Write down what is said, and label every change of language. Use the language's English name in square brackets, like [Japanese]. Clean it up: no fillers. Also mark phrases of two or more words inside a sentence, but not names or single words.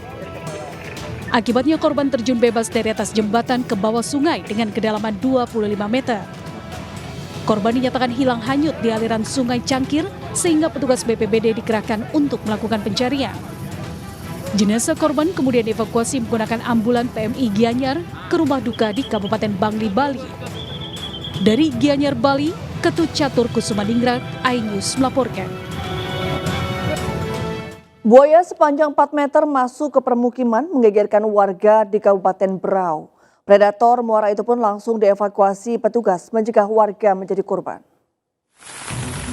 [Indonesian] Akibatnya korban terjun bebas dari atas jembatan ke bawah sungai dengan kedalaman 25 meter. Korban dinyatakan hilang hanyut di aliran sungai Cangkir sehingga petugas BPBD dikerahkan untuk melakukan pencarian. Jenazah korban kemudian dievakuasi menggunakan ambulan PMI Gianyar ke rumah duka di Kabupaten Bangli, Bali. Dari Gianyar, Bali, Ketut Catur Kusumaningrat, iNews melaporkan. Buaya sepanjang 4 meter masuk ke permukiman menggegerkan warga di Kabupaten Berau. Predator muara itu pun langsung dievakuasi petugas mencegah warga menjadi korban.